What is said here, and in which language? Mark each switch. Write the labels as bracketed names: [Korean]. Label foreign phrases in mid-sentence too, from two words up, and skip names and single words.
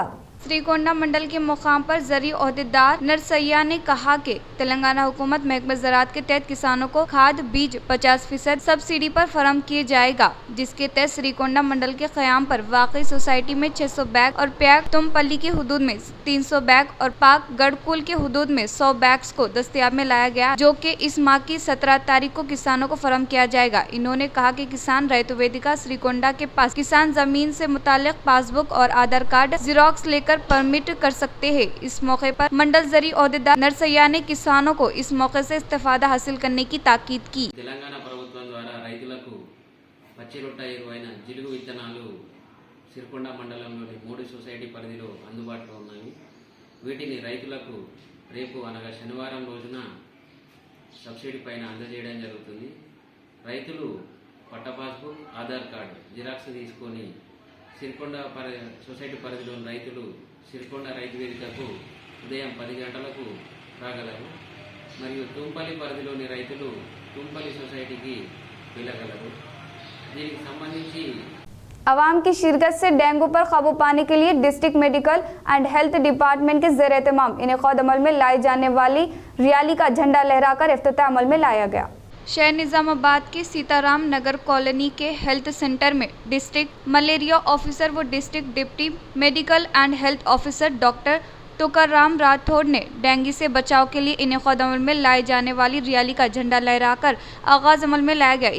[Urdu] سریکونڈا منڈل کے مقام پر زرعی عہدیدار نرسیا نے کہا کہ تلنگانہ حکومت محکمہ زراعت کے تحت کسانوں کو کھاد بیج 50% سبسڈی پر فراہم کیا جائے گا، جس کے تحت سریکونڈا منڈل کے قیام پر واقعی سوسائٹی میں 600 بیگ اور پیاک تمپلی کی حدود میں 300 بیگ اور پاک گڑکول کے حدود میں 100 بیگز کو دستیاب میں لایا گیا، جو کہ اس ماہ کی 17 تاریخ کو کسانوں کو فراہم کیا جائے گا۔ انہوں نے کہا کہ کسان ریتو ویدکا سریکونڈا کے پاس کسان زمین سے متعلق پاس بک اور آدھار کارڈ زیروکس لے کر پرمٹ کر سکتے ہیں۔ اس موقع پر منڈل زرعی عہدیدار نرسیا نے کسانوں کو اس موقع سے استفادہ حاصل کرنے کی تاکید کی۔ [Telugu] తెలంగాణ ప్రభుత్వం ద్వారా రైతులకు పచ్చి రొట్ట ఎరువైన జిలుగు విత్తనాలు సిరికొండ మండలంలోని 3 సొసైటీ పరిధిలో అందుబాటులో ఉన్నాయి। వీటిని రైతులకు రేపు అనగా శనివారం రోజున సబ్సిడీ పైన అందజేయడం జరుగుతుంది। రైతులు పట్ట పాస్బుక్ ఆధార్ కార్డు జిరాక్స్ తీసుకొని సిరికొండ సొసైటీ పరిధిలోని రైతులు సిరికొండ రైతు వేదికకు ఉదయం 10 గంటలకు రాగలరు, మరియు తుంపల్లి పరిధిలోని రైతులు తుంపల్లి సొసైటీకి వెళ్ళగలరు। దీనికి సంబంధించి [Urdu] عوام کی شرکت سے ڈینگو پر قابو پانے کے لیے ڈسٹرکٹ میڈیکل اینڈ ہیلتھ ڈپارٹمنٹ کے زیر اہتمام انعقاد عمل میں لائی جانے والی ریالی کا جھنڈا لہرا کر افتتاح عمل میں لایا گیا۔ شہر نظام آباد کے سیتا رام نگر کالونی کے ہیلتھ سینٹر میں ڈسٹرکٹ ملیریا آفیسر و ڈسٹرکٹ ڈپٹی میڈیکل اینڈ ہیلتھ آفیسر ڈاکٹر توکر رام راٹھوڑ نے ڈینگی سے بچاؤ کے لیے انعقاد عمل میں لائی جانے والی ریالی کا جھنڈا لہرا کر آغاز عمل میں لایا گیا۔